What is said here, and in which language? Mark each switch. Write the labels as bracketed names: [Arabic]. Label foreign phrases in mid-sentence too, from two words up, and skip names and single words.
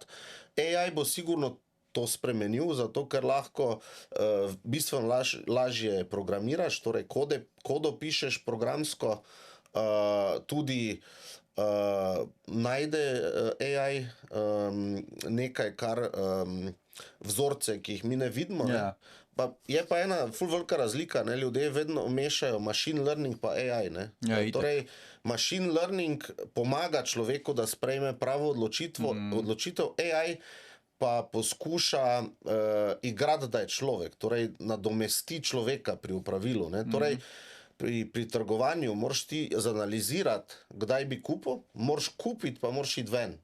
[Slovenian] AI bo sigurno to spremenil, zato ker lahko bistveno lažje programiraš, torej kodo pišeš programsko, tudi najde AI nekaj, kar vzorce, ki jih mi ne vidimo. Ne? Pa je pa ena ful velika razlika, ne? Ljudje vedno mešajo [English] machine learning [Slovenian] pa AI. Ne? Torej, [English] machine learning [Slovenian] pomaga človeku, da sprejme pravo odločitev, AI pa poskuša igrati, da je človek, torej nadomesti človeka pri upravilu. Ne? Torej, pri trgovanju moraš ti zanalizirati, kdaj bi kupil, moraš kupiti, pa moraš iti ven.